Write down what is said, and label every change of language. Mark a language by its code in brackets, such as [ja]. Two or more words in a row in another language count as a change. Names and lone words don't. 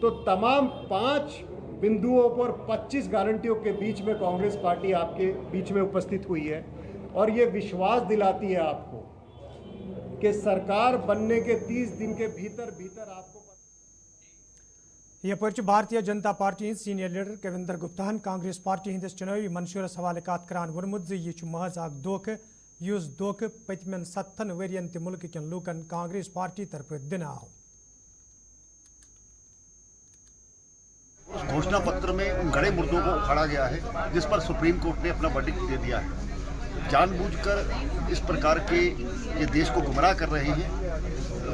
[hi] तो तमाम 5 बिंदुओं पर 25 गारंटियों के बीच में कांग्रेस पार्टी आपके बीच में उपस्थित हुई है, और ये विश्वास दिलाती है आपको कि सरकार बनने के 30 दिन के भीतर आपको। [ks] यह भारतीय जनता पार्टी [en] senior leader [ks] कविंदर गुप्ता कांग्रेस पार्टी हंदिस चुनावी मनशूरस हवाले कत करान वोनमुत यह महज अख धोख, युस धोख पतमन 7 वरियन ते मुल्क कन लूकन कांग्रेस पार्टी तरफ दिन आव। [hi] घोषणा पत्र में उन गड़े मुर्दों को उखाड़ा गया है जिस पर सुप्रीम कोर्ट ने अपना वर्डिक्ट दे दिया है। जानबूझकर इस प्रकार के ये देश को गुमराह कर रहे हैं।